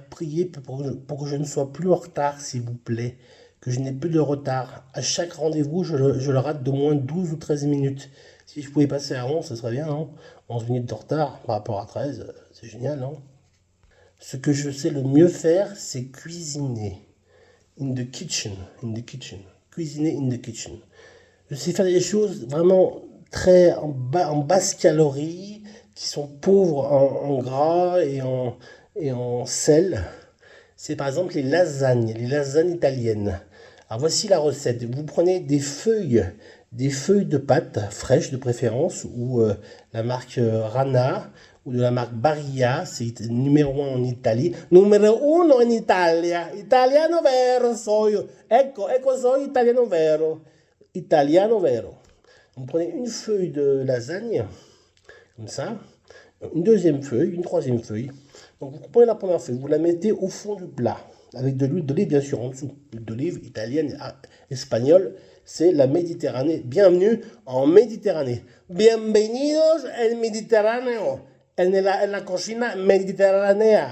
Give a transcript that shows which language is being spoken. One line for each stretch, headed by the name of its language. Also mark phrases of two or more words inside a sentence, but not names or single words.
French: Priez pour que je ne sois plus en retard, s'il vous plaît. Que je n'ai plus de retard. À chaque rendez-vous, je le rate d'au moins 12 ou 13 minutes. Si je pouvais passer à 11, ça serait bien, non? 11 minutes de retard par rapport à 13, c'est génial, non? Ce que je sais le mieux faire, c'est cuisiner.
English: In the kitchen. Cuisiner in the kitchen.
French: Je sais faire des choses vraiment très en basse calorie, qui sont pauvres en gras et en sel. c'est par exemple les lasagnes italiennes. Alors voici la recette. Vous prenez des feuilles de pâte fraîches de préférence, ou la marque Rana, ou de la marque Barilla, c'est numéro 1 en Italie.
Italian: Numéro 1 in Italia, italiano vero soy. Ecco soy italiano vero. Italiano vero.
French: Vous prenez une feuille de lasagne, comme ça, une deuxième feuille, une troisième feuille. Donc vous prenez la première feuille, vous la mettez au fond du plat, avec de l'huile d'olive bien sûr en dessous. L'huile d'olive italienne, espagnole, c'est la Méditerranée. Bienvenue en Méditerranée.
Spanish: Bienvenidos en Mediterráneo, en la cocina mediterránea.